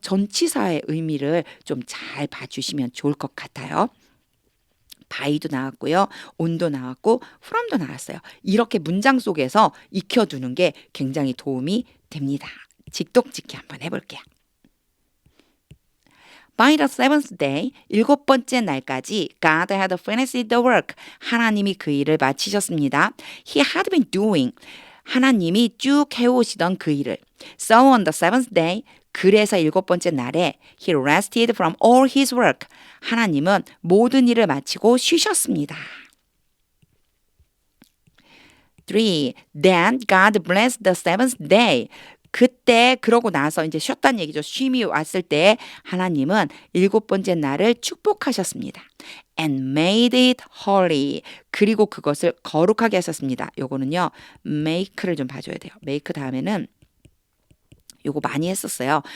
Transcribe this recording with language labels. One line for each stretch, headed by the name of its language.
Korean: 전치사의 의미를 좀 잘 봐주시면 좋을 것 같아요. by도 나왔고요. on도 나왔고 from도 나왔어요. 이렇게 문장 속에서 익혀두는 게 굉장히 도움이 됩니다. 직독직히 한번 해볼게요.
English: By the seventh day,
Korean: 일곱 번째 날까지
English: God had finished the work.
Korean: 하나님이 그 일을 마치셨습니다.
English: He had been doing.
Korean: 하나님이 쭉 해오시던 그 일을.
English: So on the seventh day,
Korean: 그래서 일곱 번째 날에
English: He rested from all his work.
Korean: 하나님은 모든 일을 마치고 쉬셨습니다. 3.
English: Then God blessed the seventh day.
Korean: 그때 그러고 나서 이제 쉬었다는 얘기죠. 쉼이 왔을 때 하나님은 일곱 번째 날을 축복하셨습니다.
English: And made it holy.
Korean: 그리고 그것을 거룩하게 하셨습니다. 요거는요. make를 좀 봐줘야 돼요. make 다음에는 요거 많이 했었어요.